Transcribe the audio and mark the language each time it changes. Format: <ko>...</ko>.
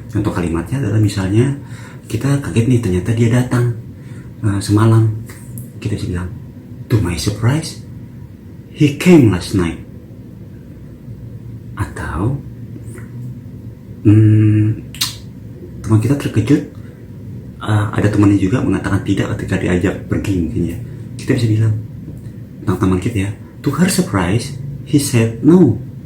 <id>Contoh kalimatnya adalah misalnya kita kaget nih, ternyata dia datang semalam. Kita bisa bilang,</id> <en>to my surprise, he came last night.</en> <id>Atau teman kita terkejut, ada temannya juga mengatakan tidak ketika diajak pergi mungkin ya. Kita bisa bilang tentang teman kita ya,</id> <en>to her surprise, he said no.</en>